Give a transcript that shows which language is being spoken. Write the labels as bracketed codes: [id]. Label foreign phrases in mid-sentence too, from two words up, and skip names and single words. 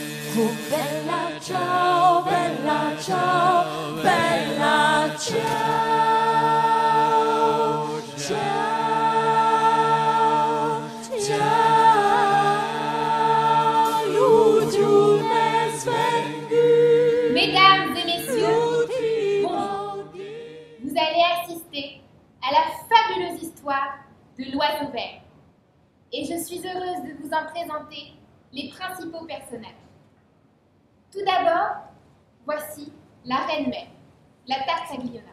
[it] Oh bella ciao, bella ciao, bella ciao, ciao, ciao, Luciu es venu. [fr] Mesdames et messieurs, bonjour. Vous allez assister à la fabuleuse histoire de l'oiseau vert. Et je suis heureuse de vous en présenter les principaux personnages. Tout d'abord, voici la reine-mère, la Tartagliona.